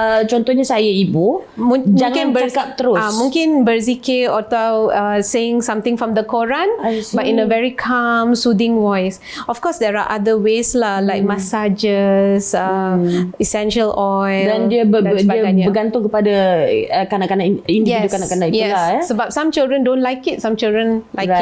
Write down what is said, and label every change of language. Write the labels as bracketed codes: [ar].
[ms] Contohnya saya ibu, jangan bercakap terus. Mungkin berzikir atau [en] saying something from the Quran, I see. but in a very calm, soothing voice. Of course, there are other ways lah, like massages, essential oil, [ms] Dan dia, dan dia sebagainya. bergantung kepada kanak-kanak, individu kanak-kanak itulah. Sebab [en] some children don't like it, some children like it.